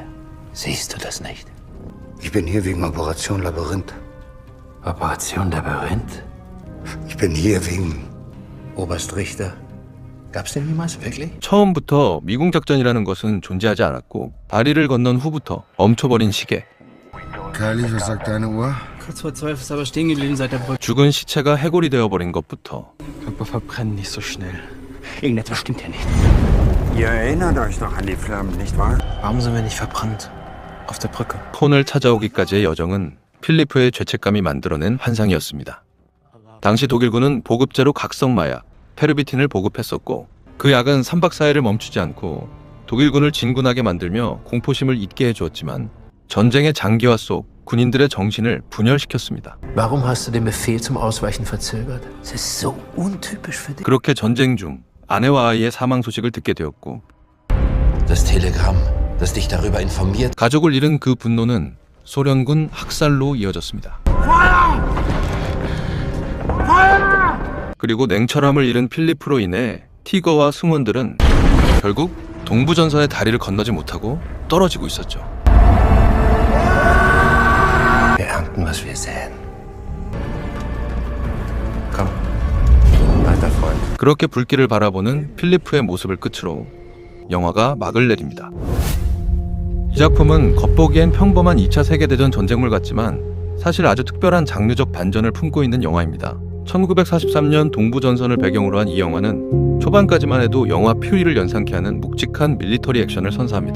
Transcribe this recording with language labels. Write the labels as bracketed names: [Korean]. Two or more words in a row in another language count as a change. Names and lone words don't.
[German] Siehst du das nicht? Ich bin hier wegen Operation Labyrinth. Operation Labyrinth? Ich bin hier wegen Oberst Richter. Gab's den jemals wirklich? [Korean] 처음부터 미궁 작전이라는 것은 존재하지 않았고 다리를 건넌 후부터 멈춰버린 시계. [German] Kylie, was sagt deine Uhr? Kurz vor 12 ist aber stehen geblieben seit der Brücke. [Korean] 죽은 시체가 해골이 되어버린 것부터 [German] Aber verbrennen nicht so schnell. Irgendetwas stimmt hier nicht. Ihr erinnert euch noch an die Flammen, nicht wahr? Warum sind wir nicht verbrannt? Auf der Brücke. [Korean] 폰을 찾아오기까지의 여정은 필리프의 죄책감이 만들어낸 환상이었습니다. 당시 독일군은 보급제로 각성 마약, 페르비틴을 보급했었고 그 약은 3박 4일을 멈추지 않고 독일군을 진군하게 만들며 공포심을 잊게 해주었지만 전쟁의 장기화 속 군인들의 정신을 분열시켰습니다. [German] Warum hast du den Befehl zum Ausweichen verzögert? Das ist so untypisch für dich. [Korean] 그렇게 전쟁 중 아내와 아이의 사망 소식을 듣게 되었고 [German] Das Telegramm, das dich darüber informiert. [Korean] 가족을 잃은 그 분노는 소련군 학살로 이어졌습니다. 그리고 냉철함을 잃은 필리프로 인해 티거와 승원들은 결국 동부전선의 다리를 건너지 못하고 떨어지고 있었죠. [German] Wir ernten, was wir säen. Komm, alter Freund. [Korean] 그렇게 불길을 바라보는 필리프의 모습을 끝으로 영화가 막을 내립니다. 이 작품은 겉보기엔 평범한 2차 세계대전 전쟁물 같지만 사실 아주 특별한 장르적 반전을 품고 있는 영화입니다. 1943년 동부전선을 배경으로 한 이 영화는 초반까지만 해도 영화 퓨리를 연상케 하는 묵직한 밀리터리 액션을 선사합니다.